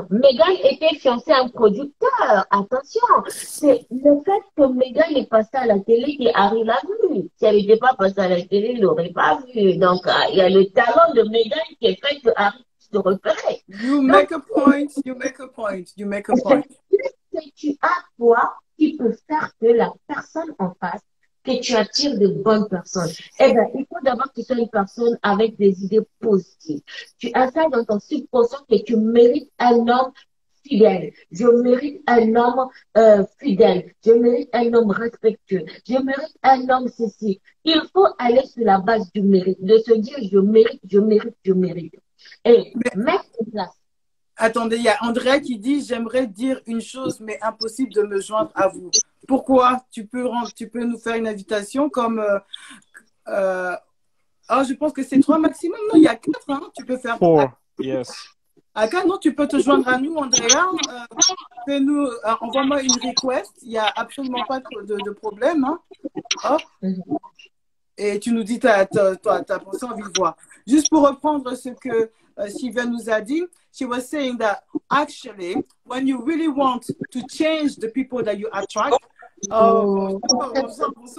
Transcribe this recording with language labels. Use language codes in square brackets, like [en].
[fr] Meghan était fiancée à un producteur. Attention, c'est le fait que Meghan est passée à la télé que Harry l'a vu. Si elle n'était pas passée à la télé, il l'aurait pas vu. Donc, il y a le talent de Meghan qui fait que Harry se repérait. [en] You [fr] Donc, [en] make a point, you make a point, you make a point. [fr] c'est que tu as toi qui peut faire que la personne en face, que tu attires de bonnes personnes. Eh bien, il faut d'abord que tu sois une personne avec des idées positives. Tu as ça dans ton subconscient que tu mérites un homme fidèle. Je mérite un homme fidèle. Je mérite un homme respectueux. Je mérite un homme ceci. Il faut aller sur la base du mérite, de se dire je mérite, je mérite, je mérite. Et mettre en place. Attendez, il y a Andrea qui dit j'aimerais dire une chose, mais impossible de me joindre à vous. Pourquoi? Tu peux nous faire une invitation comme. Je pense que c'est 3 maximum. Non, il y a 4. Hein. Tu peux faire. [en] 4, yes. [fr] À 4, non, tu peux te joindre à nous, Andrea. Fais-nous, envoie-moi une request. Il n'y a absolument pas de problème. Hein. Hop. Et tu nous dis ta pensée en vive voix. Juste pour reprendre ce que Sylvain nous a dit, [en] she was saying that actually, when you really want to change the people that you attract, bonsoir.